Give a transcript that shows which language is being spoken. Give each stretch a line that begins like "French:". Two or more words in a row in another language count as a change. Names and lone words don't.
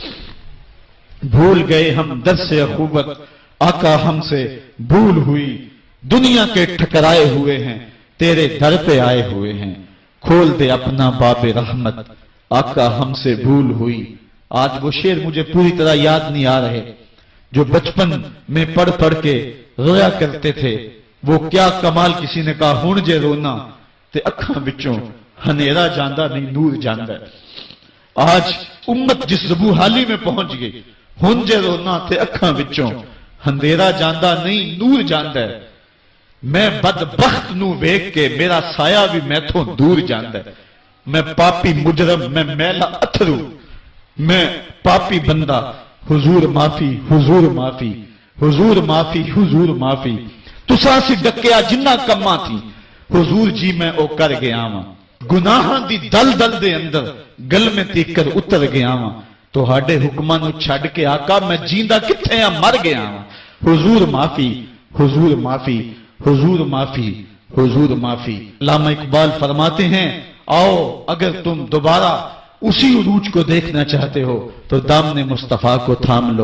Urdu: بھول گئے ہم درس اخوت، آقا ہم سے بھول ہوئی، دنیا کے ٹھکرائے ہوئے ہیں، تیرے در پہ آئے ہوئے ہیں، کھول دے اپنا باب رحمت، آقا ہم سے بھول ہوئی۔ آج وہ شعر مجھے پوری طرح یاد نہیں آ رہے جو بچپن میں پڑھ پڑھ کے رویا کرتے تھے۔ وہ کیا کمال، کسی نے کہا
Punjabi: ہن جے رونا تے اکھاں وچوں ہنیرا جاندہ نہیں نور جاندہ ہے۔
Urdu: آج امت جس زبوحالی میں پہنچ گئی،
Punjabi: ہن جے رونا تے اکھاں وچوں ہنیرا جاندہ نہیں نور جاندہ ہے۔ میں بدبخت نو ویکھ کے میرا سایہ بھی میتھوں دور جاندہ ہے۔ میں پاپی مجرم، میں میلا اتھرو، میں پاپی بندہ، حضور معافی، حضور معافی، حضور معافی، حضور معافی۔ تساں سی ڈکیا جنہ کماں تھی، حضور جی میں او کر گیا ہاں، گناہاں دی دل دل دے اندر گل میں تیکر اتر گیا ہاں، تو ہاڈے حکماں نو چھڈ کے آقا میں جیندہ کتھے ہاں مر گیا ہاں۔ حضور معافی، حضور معافی، حضور معافی، حضور معافی۔
Urdu: علامہ اقبال فرماتے ہیں آؤ اگر تم دوبارہ اسی عروج کو دیکھنا چاہتے ہو تو دامن مصطفیٰ کو تھام لو۔